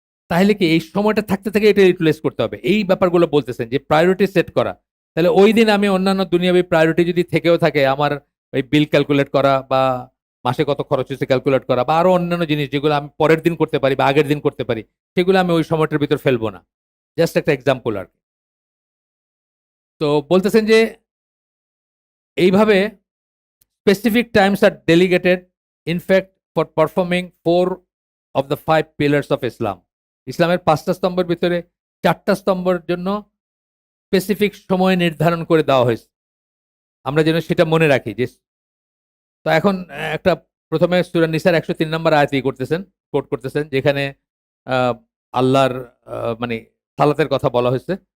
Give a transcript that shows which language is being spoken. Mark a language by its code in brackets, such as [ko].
[bn] তাহলে কি এই সময়টা থাকতে থেকে এটা ইউটিলাইজ করতে হবে, এই ব্যাপারগুলো বলতেছেন যে প্রায়োরিটি সেট করা। তাহলে ওই দিন আমি অন্যান্য দুনিয়াবি প্রায়োরিটি যদি থেকেও থাকে, আমার ওই বিল ক্যালকুলেট করা বা মাসে কত খরচ হচ্ছে ক্যালকুলেট করা, বা আরো অন্যান্য জিনিস যেগুলো আমি পরের দিন করতে পারি বা আগের দিন করতে পারি, সেগুলো আমি ওই সময়টার ভিতর ফেলবো না। জাস্ট একটা এক্সাম্পল আর কি। তো বলতেছেন যে এইভাবে [en] specific times are delegated, in fact, for performing 4 of the 5 pillars of Islam. [bn] ইসলামের 5টা স্তম্ভের ভিতরে 4টা স্তম্ভের জন্য স্পেসিফিক সময় নির্ধারণ করে দেওয়া হয়েছে, আমরা যেন সেটা মনে রাখি। যে তো এখন একটা প্রথমে সূরা নিসার 103 নম্বর আয়াতই কোট করতেছেন, যেখানে আল্লাহর মানে সালাতের কথা বলা হয়েছে।